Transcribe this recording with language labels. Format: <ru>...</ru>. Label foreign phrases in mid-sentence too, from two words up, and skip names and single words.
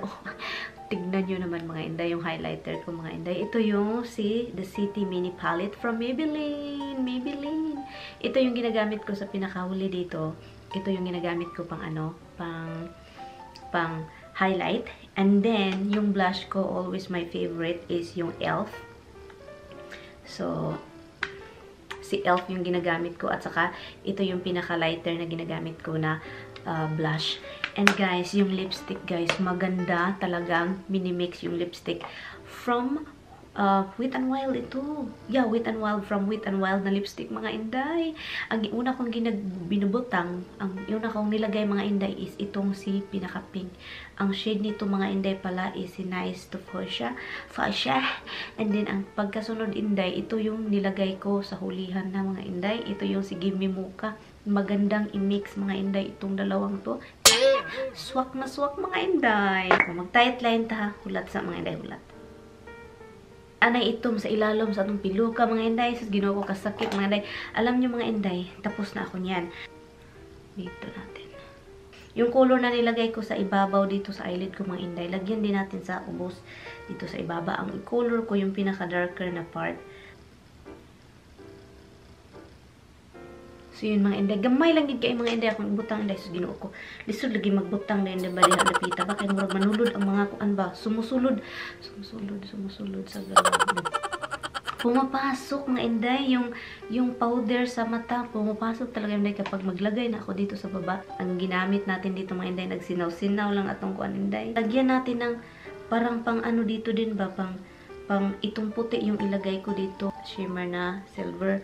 <tl>Oh, tignan nyo naman mga inday yung highlighter ko mga inday. Ito yung The City Mini Palette from Maybelline. Maybelline. Ito yung ginagamit ko sa pinakahuli dito. Ito yung ginagamit ko pang ano, pang highlight. And then, yung blush ko,</tl> <en>always my favorite</en> <tl>is yung e.l.f. So, si e.l.f. yung ginagamit ko at saka ito yung pinaka-lighter na ginagamit ko na blush. And guys, yung lipstick guys, maganda talagang minimix yung lipstick from Wet n Wild ito. Yeah, Wet n Wild, from Wet n Wild na lipstick mga inday. Ang una kong binubutang, ang una kong nilagay mga inday is itong si pinaka-pink. Ang shade nito mga inday pala is si Nice to Fuchsia. And then ang pagkasunod inday, ito yung nilagay ko sa hulihan na mga inday. Ito yung si Gimme Mocha. Magandang i-mix mga inday itong dalawang to. Swak na swak mga inday.</tl> <ceb>Mag-tight line ta, hulat sa mga inday, hulat. Anay itom sa ilalom sa atong piluka mga inday. Sus,</ceb> <tl>ginawa ko kasakit mga inday. Alam nyo mga inday, tapos na ako niyan. Dito natin. Yung color na nilagay ko sa ibabaw dito sa eyelid ko mga inday, lagyan din natin sa ubos dito sa ibaba. Ang color ko yung pinaka-darker na part.</tl> <ceb>So yun mga inday, gamay lang gid kay mga inday akong ibutang inday. So ginoo ko, lisod lagi magbutang na inday bali napita ba kay murag manulod ang mga kuan ba, sumusulod sa galon.</ceb> <tl>Pumapasok mga inday yung powder sa mata, pumapasok talaga inday kapag maglagay na ako dito sa baba. Ang ginamit natin dito mga inday,</tl> <ceb>nagsinaw-sinaw lang atong kuan inday.</ceb> <tl>Lagyan natin ng parang pang ano dito din ba, pang itong puti yung ilagay ko dito, shimmer na silver.</tl>